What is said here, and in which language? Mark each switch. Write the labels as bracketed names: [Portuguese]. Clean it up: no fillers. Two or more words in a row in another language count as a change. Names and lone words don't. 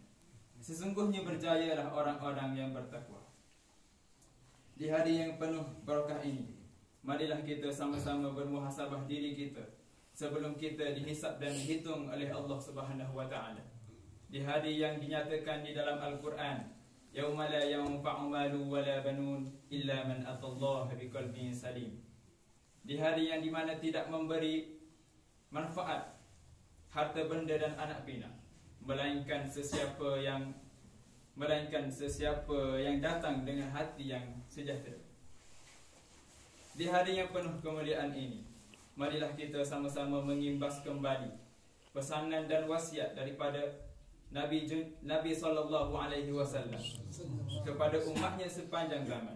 [Malay] Sesungguhnya berjayalah orang-orang yang bertakwa. Di hari yang penuh barakah ini, marilah kita sama-sama bermuhasabah diri kita sebelum kita dihisab dan dihitung oleh Allah [Arabic] سبحانه وتعالى. [Malay] Di hari yang dinyatakan di dalam Al-Quran, [Arabic] يوم لا ينفع مال ولا بنون إلا من أتى الله بقلب سليم. [Malay] Di hari yang dimana tidak memberi manfaat harta benda dan anak pinak, melainkan sesiapa yang datang dengan hati yang sejahtera. Di hari yang penuh kemuliaan ini, marilah kita sama-sama mengimbas kembali pesanan dan wasiat daripada Nabi [Arabic] صلى الله عليه وسلم [Malay] kepada umatnya sepanjang zaman.